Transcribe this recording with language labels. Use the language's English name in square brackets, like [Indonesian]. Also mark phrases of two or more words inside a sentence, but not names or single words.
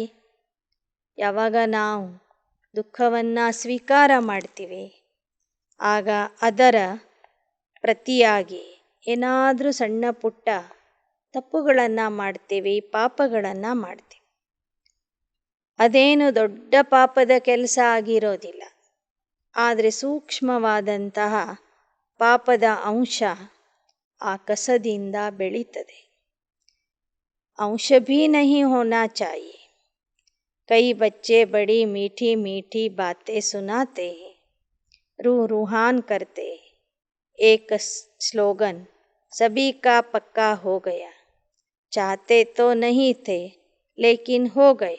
[Kannada] ಯಾವಾಗ ನಾವು ದುಃಖವನ್ನು ಸ್ವೀಕಾರ ಮಾಡ್ತೀವಿ ಆಗ ಅದರ ಪ್ರತಿಯಾಗಿ ಏನಾದರೂ ಸಣ್ಣ ಪುಟ್ಟ ತಪ್ಪುಗಳನ್ನು ಮಾಡ್ತೀವಿ, ಪಾಪಗಳನ್ನು ಮಾಡ್ತೀವಿ. ಅದೇನು ದೊಡ್ಡ ಪಾಪದ ಕೆಲಸ ಆಗಿರೋದಿಲ್ಲ, ಆದರೆ ಸೂಕ್ಷ್ಮವಾದಂತಹ ಪಾಪದ ಅಂಶ ಆ ಕಸದಿಂದ ಬೆಳೀತದೆ. [Hindi] अंश भी नहीं होना चाहिए. कई बच्चे बड़ी मीठी मीठी बातें सुनाते हैं, रूह रूहान करते हैं. एक स्लोगन सभी का पक्का हो गया, चाहते तो नहीं थे लेकिन हो गया.